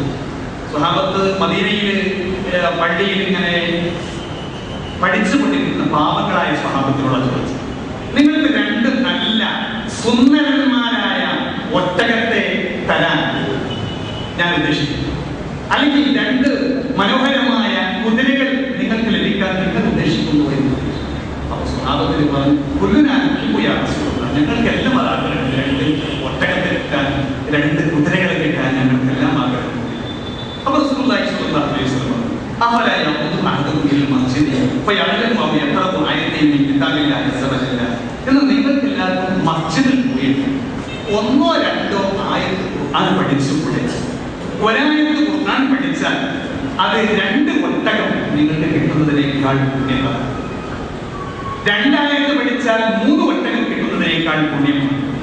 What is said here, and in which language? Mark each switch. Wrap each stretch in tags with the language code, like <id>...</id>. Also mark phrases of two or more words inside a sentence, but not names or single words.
<ml>സ്വഹാബത്ത് മദീനയിൽ പള്ളിയിൽ ഇങ്ങനെ പഠിച്ചുകൊണ്ടിരിക്കുന്ന പാവങ്ങളായ സ്വഹാബത്തിനോട് ചോദിച്ചു, നിങ്ങൾക്ക് രണ്ട് നല്ല സുന്ദരന്മാരായ ഒട്ടകത്തെ തരാൻ ഞാൻ ഉദ്ദേശിക്കുന്നു, അല്ലെങ്കിൽ രണ്ട് മനോഹരമായ കുതിരകൾ നിങ്ങൾക്ക് ലഭിക്കാൻ നിങ്ങൾ ഉദ്ദേശിക്കുന്നു എന്ന്. അപ്പൊ സ്വഹാബത്തിൽ പറഞ്ഞു, ഞങ്ങൾക്ക് എല്ലാം ആഗ്രഹമുണ്ട്, രണ്ട് ഒട്ടകത്തെ കിട്ടാൻ, രണ്ട് കുതിരകളെ കിട്ടാൻ ഞങ്ങൾക്കെല്ലാം ആഗ്രഹമുണ്ട്.</ml> <ar>അപ്പൊ رسول الله صلى الله عليه وسلم أفلا يقود أحدكم إلى المسجد فيعلم أو يقرأ آيتين من كتاب الله عز وجل.</ar> <ml>എന്ന് നിങ്ങൾക്കെല്ലാവർക്കും മസ്ജിദിൽ പോയിട്ട് ഒന്നോ രണ്ടോ ആയത്ത് ഖുർആൻ പഠിച്ചുകൂടെ? ഒരായത്ത് ഖുർആൻ പഠിച്ചാൽ അത് രണ്ട് ഒട്ടകം നിങ്ങൾക്ക് കിട്ടുന്നതിനേക്കാൾ പുണ്യമാണ്. രണ്ടായത്ത് പഠിച്ചാൽ 3 ഒട്ടകം കിട്ടുന്നതിനേക്കാൾ പുണ്യമാണ്.</ml>